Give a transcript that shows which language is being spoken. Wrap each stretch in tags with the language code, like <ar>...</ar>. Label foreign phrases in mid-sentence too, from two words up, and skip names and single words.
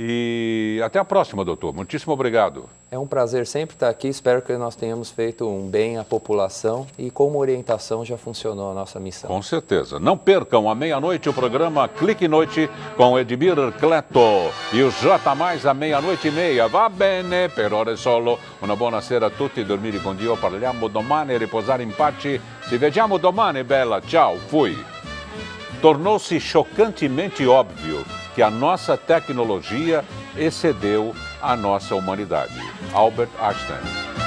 <pt>E até a próxima, doutor. Muitíssimo obrigado. É um prazer sempre estar aqui. Espero que nós tenhamos feito um bem à população e, como orientação, já funcionou a nossa missão. Com certeza. Não percam, à meia-noite, o programa Clique Noite com Edmir Cleto e o J Mais à 00:30.</pt> <it>Va bene, per ore solo. Una buona sera a tutti, dormire con Dio, parliamo domani, riposare in pace. Ci vediamo domani, bella. Ciao,</it> <pt>fui. Tornou-se chocantemente óbvio que a nossa tecnologia excedeu a nossa humanidade. Albert Einstein.</pt>